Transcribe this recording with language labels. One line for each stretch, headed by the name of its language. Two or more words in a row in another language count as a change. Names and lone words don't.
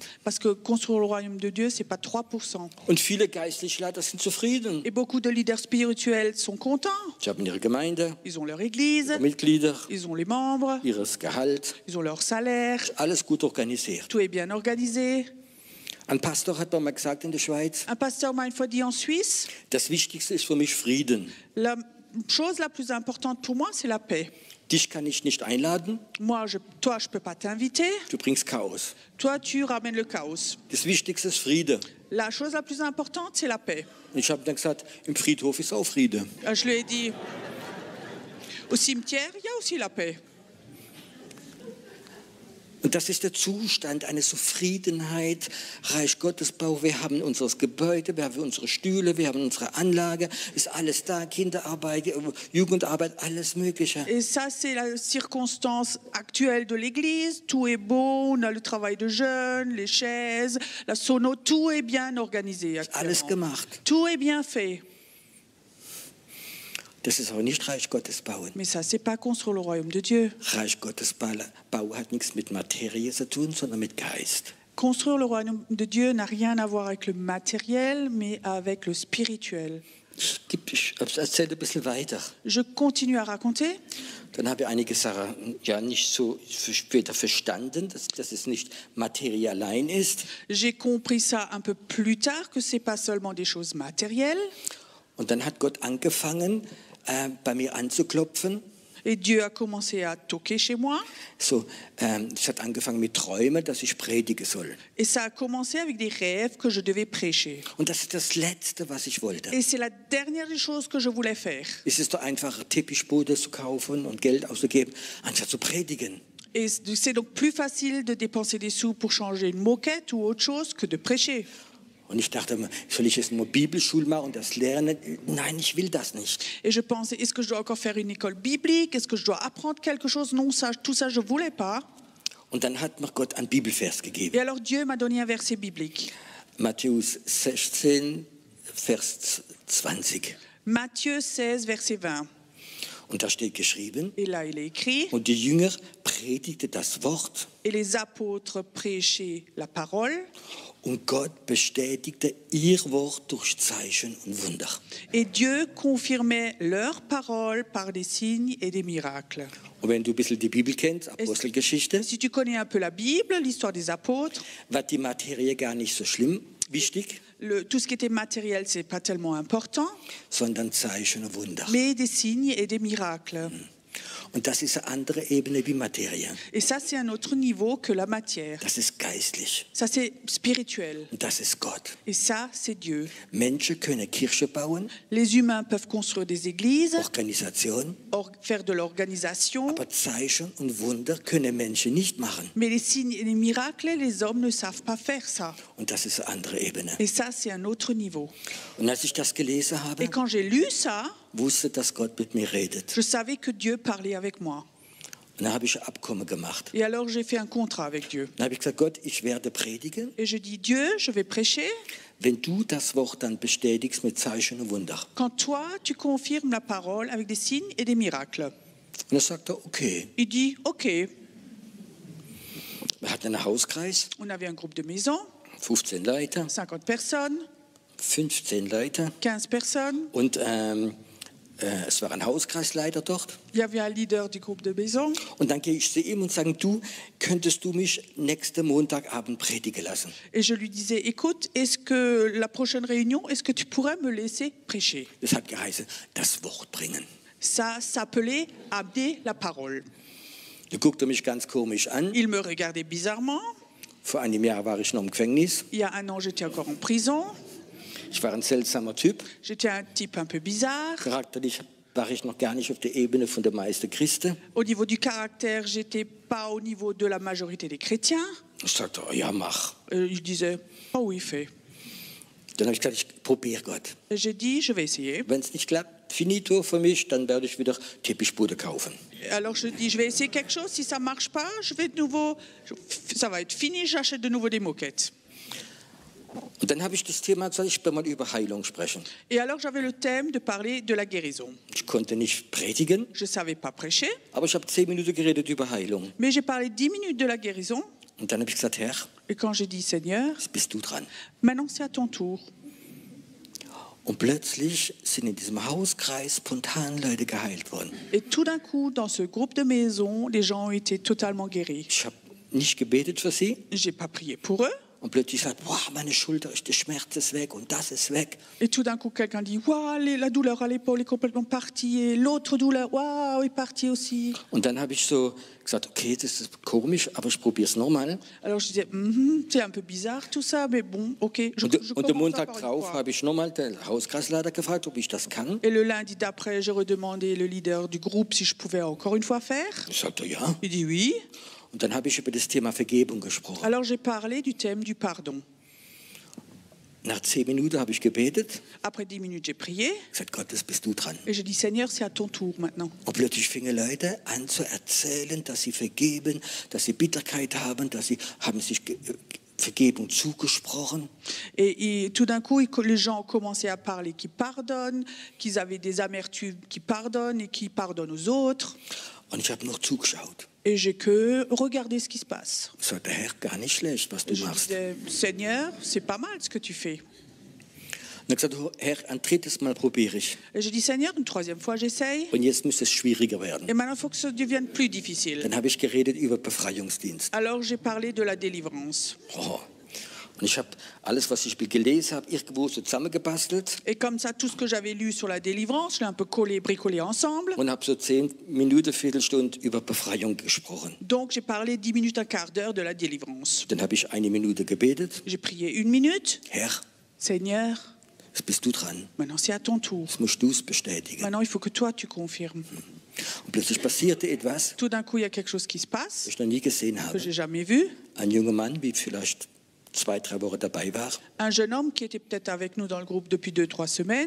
French: Parce que construire le royaume de Dieu, ce n'est pas 3%.
German: Und viele geistliche Leiter sind zufrieden.
French: Et beaucoup de leaders spirituels sont contents.
German: Sie haben ihre Gemeinde,
French: Ils ont leur église,
German: Mitglieder,
French: ils ont les membres,
German: ihres Gehalt.
French: ils ont leur salaire,
German: Alles gut organisiert.
French: tout est bien organisé.
German: Ein Pastor hat mal gesagt in der Schweiz,
French: Un pasteur m'a une fois dit en Suisse,
German: das Wichtigste ist für mich Frieden.
French: la chose la plus importante pour moi, c'est la paix.
German: Dich kann ich nicht einladen,
French: Toi, je peux pas t'inviter.
German: du bringst Chaos.
French: Toi, tu ramènes le chaos.
German: Das Wichtigste ist Friede.
French: La chose la plus importante, c'est la paix.
German: Und ich habe dann gesagt, im Friedhof ist auch Friede. Je lui ai dit, au cimetière, il y a aussi la paix. Und das ist der Zustand, eine Zufriedenheit, Reich Gottesbau. Wir haben unser Gebäude, wir haben unsere Stühle, wir haben unsere Anlage, ist alles da, Kinderarbeit, Jugendarbeit, alles Mögliche.
French: Et ça, c'est la circonstance actuelle de l'Église. Tout est beau, on a le travail de jeunes, les chaises, la sono, tout est bien organisé
German: Alles
French: actuellement.
German: gemacht.
French: Tout est bien fait.
German: Das ist aber nicht Reich Gottes bauen.
French: Mais ça, c'est pas construire le royaume de Dieu.
German: Reich Gottes Bau hat nichts mit Materie zu tun, sondern mit Geist.
French: Construire le royaume de Dieu n'a rien à voir avec le matériel, mais avec le spirituel.
German: Ich erzähle ein bisschen weiter.
French: Je continue à raconter.
German: Dann habe ich einige Sachen ja nicht so später verstanden, dass es nicht Materie allein ist.
French: J'ai compris ça un peu plus tard, que c'est pas seulement des choses matérielles.
German: Und dann hat Gott angefangen, bei mir anzuklopfen.
French: Et Dieu a commencé à toquer chez moi.
German: So, es hat angefangen mit Träumen, dass ich predigen soll.
French: Et ça a commencé avec des rêves que je devais prêcher.
German: Und das ist das Letzte, was ich wollte.
French: Et c'est la dernière des choses que je voulais faire.
German: Es ist doch einfacher, Teppichboden zu kaufen und Geld auszugeben, anstatt zu predigen.
French: Et c'est donc plus facile de dépenser des sous pour changer une moquette ou autre chose que de prêcher.
German: Und ich dachte immer, soll ich jetzt nur Bibelschule machen und das lernen? Nein, ich will das nicht.
French: Et je pensais, est-ce que je dois encore faire une école biblique? Est-ce que je dois apprendre quelque chose? Non, ça, tout ça, je ne voulais pas.
German: Und dann hat mir Gott einen Bibelvers gegeben.
French: Et alors Dieu m'a donné un verset biblique.
German: Matthäus 16, Vers 20.
French: Matthieu 16, verset 20.
German: Und da steht geschrieben,
French: Et là, il est écrit,
German: und die Jünger predigten das Wort
French: et les apôtres prêchaient la parole,
German: und Gott bestätigte ihr Wort durch Zeichen und Wunder.
French: et Dieu confirmait leur parole par des signes et des miracles.
German: Und wenn du ein bisschen die Bibel kennst, Apostelgeschichte,
French: Si tu connais un peu la Bible, l'histoire des apôtres,
German: war die Materie gar nicht so schlimm, wichtig,
French: tout ce qui était matériel, c'est pas tellement important,
German: sondern Zeichen und Wunder.
French: mais des signes et des miracles.
German: Und das ist eine andere Ebene wie Materie.
French: Et ça, c'est un autre niveau que la matière.
German: Das ist geistlich.
French: Ça, c'est spirituel.
German: Und das ist Gott.
French: Et ça, c'est Dieu.
German: Menschen können Kirche bauen,
French: Les humains peuvent construire des églises,
German: Organisation,
French: faire de l'organisation,
German: aber Zeichen und Wunder können Menschen nicht machen.
French: mais les signes et les miracles, les hommes ne savent pas faire ça.
German: Und das ist eine andere Ebene.
French: Et ça, c'est un autre niveau.
German: Und als ich das gelesen habe,
French: Et quand j'ai lu ça,
German: wusste, dass Gott mit mir redet.
French: je savais que Dieu parlait avec moi.
German: Und dann habe ich ein Abkommen gemacht.
French: Et alors, j'ai fait un contrat avec Dieu.
German: Dann habe ich gesagt, Gott, ich werde predigen,
French: Et je dis, Dieu, je vais prêcher
German: wenn du das Wort dann bestätigst mit Zeichen und Wunder.
French: quand toi, tu confirmes la parole avec des signes et des miracles.
German: Und dann sagt er, okay.
French: Il dit, OK.
German: Wir hatten einen Hauskreis,
French: On avait un groupe de maison,
German: 15 Leute,
French: 50 personnes,
German: 15 Leute.
French: 15 personnes.
German: Und es war ein Hauskreisleiter dort.
French: Il y avait un leader du groupe de maison.
German: Und dann gehe ich zu ihm und sage, du, könntest du mich nächsten Montagabend predigen lassen?
French: Et je lui disais, écoute, est-ce que la prochaine réunion, est-ce que tu pourrais me laisser prêcher?
German: Das hat geheißen, das Wort bringen.
French: Ça s'appelait amener la parole.
German: Da guckte er mich ganz komisch an.
French: Il me regardait bizarrement.
German: Vor einem Jahr war ich noch im Gefängnis.
French: Il y a un an, j'étais encore en prison.
German: Ich war ein seltsamer Typ.
French: J'étais un type un peu bizarre.
German: Charakterlich war ich noch gar nicht auf der Ebene von der meisten Christen.
French: Au niveau du caractère, j'étais pas au niveau de la majorité des chrétiens.
German: Ich sagte, oh, ja, mach.
French: Et je disais, oh oui, fais.
German: Dann habe ich gesagt, ich probiere Gott.
French: Et j'ai dit, je vais essayer.
German: Wenn es nicht klappt, finito für mich, dann werde ich wieder Teppichbude kaufen.
French: Alors je dis, je vais essayer quelque chose. Si ça marche pas, je vais de nouveau. Ça va être fini. J'achète de nouveau des moquettes.
German: Und dann habe ich das Thema gesagt, ich will mal über Heilung sprechen.
French: Et alors j'avais le thème de parler de la guérison.
German: Ich konnte nicht predigen,
French: Je savais pas prêcher,
German: aber ich habe 10 Minuten geredet über Heilung.
French: mais j'ai parlé 10 minutes de la guérison.
German: Und dann habe ich gesagt, Herr,
French: Et quand j'ai dit, Seigneur,
German: jetzt bist du dran.
French: maintenant c'est à ton tour.
German: Und plötzlich sind in diesem Hauskreis spontan Leute geheilt worden.
French: Et tout d'un coup, dans ce groupe de maison, les gens ont été totalement guéris.
German: Ich habe nicht gebetet für sie.
French: J'ai pas prié pour eux.
German: Und plötzlich sagt, wow, meine Schulter, der Schmerz ist weg und das ist weg.
French: Et tout d'un coup, quelqu'un dit, waouh, la douleur à l'épaule est complètement partie. Et l'autre douleur, waouh, est partie aussi.
German: Und dann habe ich so gesagt, okay, das ist komisch, aber ich probiere es nochmal.
French: Alors je disais, c'est un peu bizarre tout ça, mais bon, ok. Je
German: Und den
French: commence
German: Montag
French: encore une
German: drauf
French: fois.
German: habe ich nochmal den Hauskreisleiter gefragt, ob ich das kann.
French: Et le lundi d'après, j'ai redemandé le leader du groupe si je pouvais encore une fois faire.
German: Ich sagte, ja.
French: Il dit oui.
German: Und dann habe ich über das Thema Vergebung gesprochen.
French: Alors j'ai parlé du thème du pardon.
German: Nach 10 Minuten habe ich gebetet,
French: Après 10 minutes, j'ai prié
German: gesagt, Gott, das bist du dran.
French: et j'ai dit, Seigneur, c'est à ton tour maintenant.
German: Und plötzlich fingen Leute an zu erzählen, dass sie vergeben, dass sie Bitterkeit haben, dass sie haben sich Vergebung zugesprochen.
French: Et tout d'un coup, les gens ont commencé à parler qu'ils pardonnent, qu'ils avaient des amertumes qui pardonnent et qui pardonnent aux autres.
German: Und ich habe noch zugeschaut.
French: Et j'ai que regardé ce qui se passe.
German: Ich sagte, Herr, gar nicht schlecht, was du
French: Et je
German: machst.
French: disais, Seigneur, c'est pas mal ce que tu fais.
German: Und er hat gesagt, Herr, ein drittes Mal probiere ich.
French: Et j'ai dit, Seigneur, une troisième fois, j'essaye.
German: Und jetzt müsste es schwieriger werden.
French: Et maintenant, il faut que ça devienne plus difficile.
German: Dann habe ich geredet über Befreiungsdienst.
French: Alors, j'ai parlé de la délivrance. Oh.
German: Und ich habe alles, was ich gelesen habe, irgendwo so zusammengebastelt
French: Et comme ça, tout ce que j'avais lu sur la délivrance, je l'ai un peu collé, bricolé ensemble.
German: und habe so 10 Minuten, Viertelstunde über Befreiung gesprochen.
French: Donc, j'ai parlé 10 minutes, un quart d'heure de la délivrance.
German: Dann habe ich 1 Minute gebetet.
French: J'ai prié 1 minute.
German: Herr,
French: Seigneur,
German: jetzt bist du dran.
French: maintenant, c'est à ton tour.
German: Jetzt musst du es bestätigen.
French: Maintenant, il faut que toi, tu confirmes.
German: Und plötzlich passierte etwas,
French: Tout d'un coup, il y a quelque chose qui se
German: was
French: passe
German: ich noch nie gesehen
French: que
German: habe.
French: j'ai jamais vu.
German: Ein junger Mann, wie vielleicht 2-3 Wochen dabei war,
French: Un jeune homme qui était peut-être avec nous dans le groupe depuis 2-3 semaines